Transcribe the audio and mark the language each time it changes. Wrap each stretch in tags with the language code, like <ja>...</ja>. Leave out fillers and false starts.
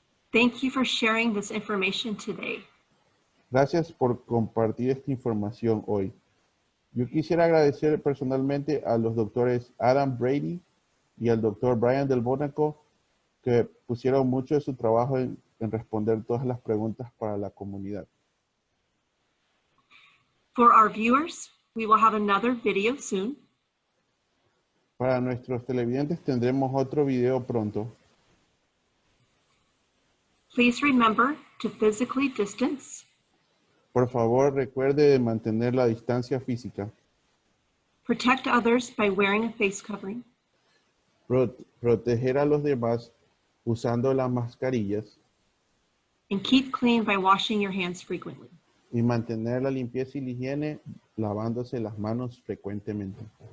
<en>Thank you for sharing this information today.</en> <es>Gracias por compartir esta información hoy. Yo quisiera agradecer personalmente a los doctores Adam Brady y al doctor Brian Del Bonaco, que pusieron mucho de su trabajo en responder todas las preguntas para la comunidad.</es> <en>For our viewers, we will have another video soon.</en> <es>Para nuestros televidentes tendremos otro video pronto.</es> <en>Please remember to physically distance,</en> <es>Por favor, recuerde de mantener la distancia física.</es> <en>protect others by wearing a face covering,</en> <es>Proteger a los demás usando las mascarillas</es> <en>and keep clean by washing your hands frequently.</en> <es>y mantener la limpieza y la higiene lavándose las manos frecuentemente.</es>